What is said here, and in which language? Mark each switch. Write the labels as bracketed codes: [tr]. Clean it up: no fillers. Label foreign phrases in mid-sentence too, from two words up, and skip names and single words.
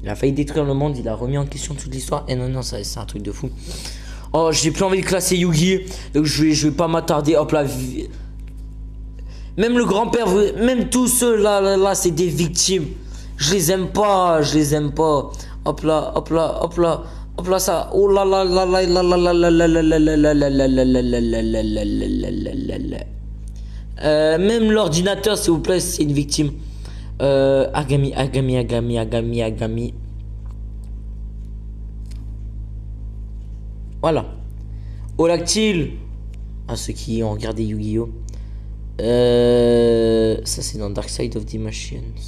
[fr] Il a failli détruire le monde, il a remis en question toute l'histoire. Et non, non, ça c'est un truc de fou. Oh, j'ai plus envie de classer Yu-Gi. Donc je vais pas m'attarder. Hop là. Même le grand-père, même tous ceux là, c'est des victimes. Je les aime pas, je les aime pas. Hop là, hop là, hop là. Hop là, ça. Oh là là là là là là là là là là là là là là là là là. Même l'ordinateur, s'il vous plaît, c'est une victime. Agami, Agami, Agami, Agami, Agami. Voilà. Olactyle. À ceux qui ont regardé Yu-Gi-Oh! Ça c'est dans Dark Side of the Machines.